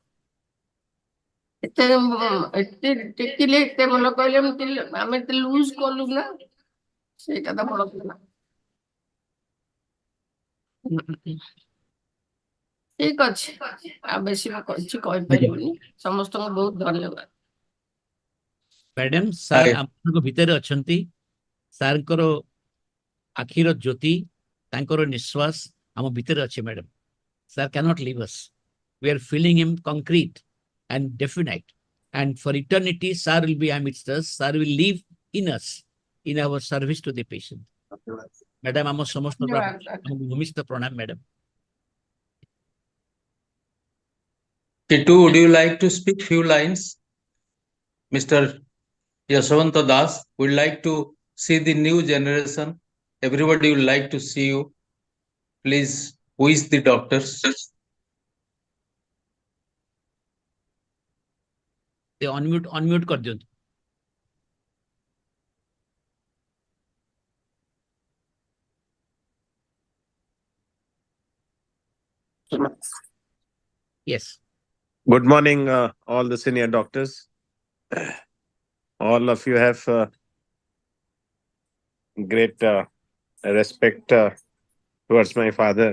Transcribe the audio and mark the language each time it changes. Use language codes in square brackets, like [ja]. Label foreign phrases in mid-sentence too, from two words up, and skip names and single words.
[or] ଏତେ ଟେକିଲେ ଏତେ ଭଲ କହିଲେ ଆମେ ଏତେ ଲୁଜ କଲୁ ନା ସେଇଟା ତ ବଡ କଥା ଠିକ ଅଛି ଆଉ ବେଶୀ ମୁଁ କିଛି କହିପାରିବିନି ସମସ୍ତଙ୍କୁ ବହୁତ ଧନ୍ୟବାଦ [en] madam sir Aye. [or] ଆପଣଙ୍କ ଭିତରେ ଅଛନ୍ତି ସାର୍ଙ୍କର ଆଖିର ଜ୍ୟୋତି ତାଙ୍କର ନିଶ୍ୱାସ ଆମ ଭିତରେ ଅଛି [en] ମ୍ୟାଡାମ sir cannot leave us we are feeling him concrete and definite and for eternity sir will be amidst us sir will live in us in our service to the patient madam [or] ଆମ ସମସ୍ତ ଭୂମିଷ୍ଠ ପ୍ରଣାମ [en] madam Kitu, would you like to speak few lines? Mr. Yashwanta Das would like to see the new generation. Everybody would like to see you. Please wish the doctors. they unmute [hi] कर दियो [en] yes Good morning, all the senior doctors. All of you have great respect towards my father.